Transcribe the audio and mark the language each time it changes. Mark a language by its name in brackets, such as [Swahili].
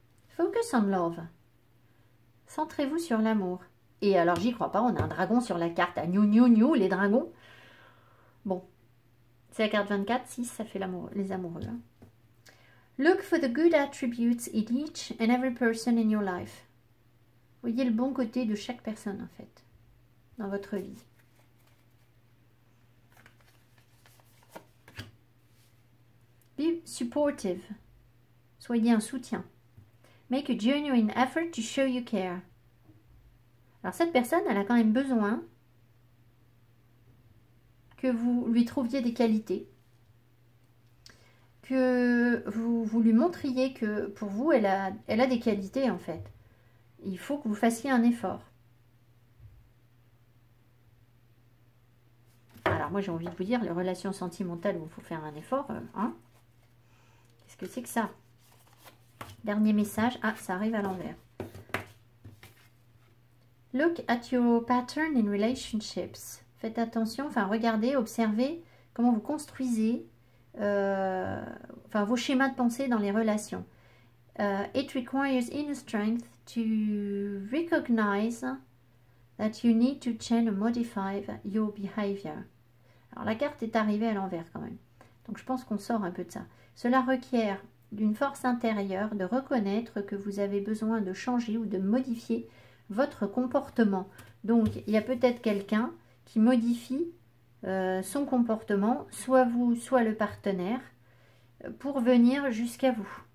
[English] Focus on love. [French] Centrez-vous sur l'amour. Et alors, j'y crois pas, on a un dragon sur la carte. Ah, gnou, les dragons. Bon, c'est la carte 24, 6, ça fait les amoureux. Hein. [English] Look for the good attributes in each and every person in your life. [French] Voyez le bon côté de chaque personne, en fait, dans votre vie. [English] Be supportive. [French] Soyez un soutien. [English] Make a genuine effort to show you care. [French] Alors cette personne, elle a quand même besoin que vous lui trouviez des qualités. Que vous lui montriez que pour vous, elle a des qualités en fait. Il faut que vous fassiez un effort. Alors moi j'ai envie de vous dire, les relations sentimentales où il faut faire un effort, hein, qu'est-ce que c'est que ça? Dernier message. Ah, ça arrive à l'envers. [English] Look at your pattern in relationships. [French] Faites attention, enfin regardez, observez comment vous construisez vos schémas de pensée dans les relations. [English] It requires inner strength to recognize that you need to change or modify your behavior. [French] Alors la carte est arrivée à l'envers quand même. Donc je pense qu'on sort un peu de ça. Cela requiert d'une force intérieure de reconnaître que vous avez besoin de changer ou de modifier votre comportement. Donc il y a peut-être quelqu'un qui modifie son comportement, soit vous, soit le partenaire, pour venir jusqu'à vous.